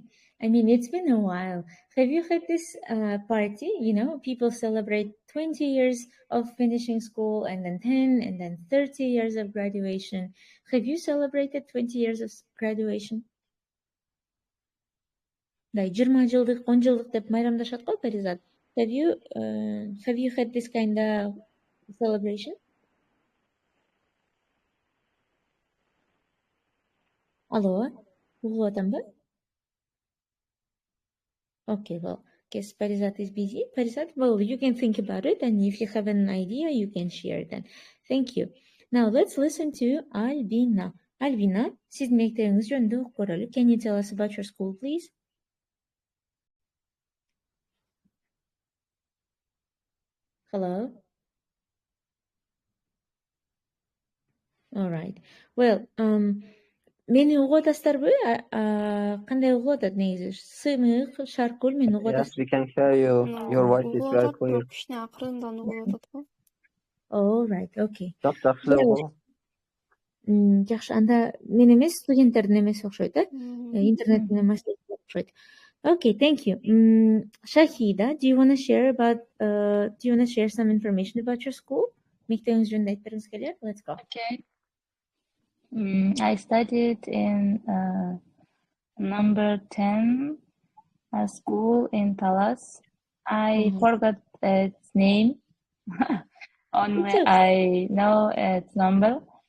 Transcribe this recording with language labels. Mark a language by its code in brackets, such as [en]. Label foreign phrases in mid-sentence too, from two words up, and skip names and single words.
[en] I mean, it's been a while. Have you had this party? You know, people celebrate 20 years of finishing school, and then 10, and then 30 years of graduation. Have you celebrated 20 years of graduation? [ky] Like 20 жылдык, 10 жылдык деп майрамдашат го Паризат. [en] Have you had this kind of celebration? [ky] Алло, угуп атамбы? [en] Okay, well, guess Parizat is busy. Parizat, well, you can think about it, and if you have an idea, you can share then. Thank you. Now, let's listen to Albina. [ky] Albina, siz мектебиңиз жөнүндө угуп көрөлү. [en] Can you tell us about your school, please? Hello? All right. Well, [ky] мени угуп атасыздарбы? Кандай угуп атат негизи? Сымык, Шаркул мени угуп [en] Yes, [ky] атасызбы? [en] we can hear you. Your voice is [ky] угуп [en] very [ky] атат, [en] clear. [ky] бирок кичине акырындан угуп атат го. [en] All right, okay. [ky] Жакшы эле болот. Жакшы, анда мен эмес, студенттердин эмеси окшойт, интернет менен маселеси окшойт. [en] Okay, thank you. Shahida, do you want to share some information about your school? [ky] Мектебиңиз жөнүндө айтып бергиңиз келет? [en] Let's go. Okay. I studied in number 10 school in Talas. I forgot its name. Only I know its number.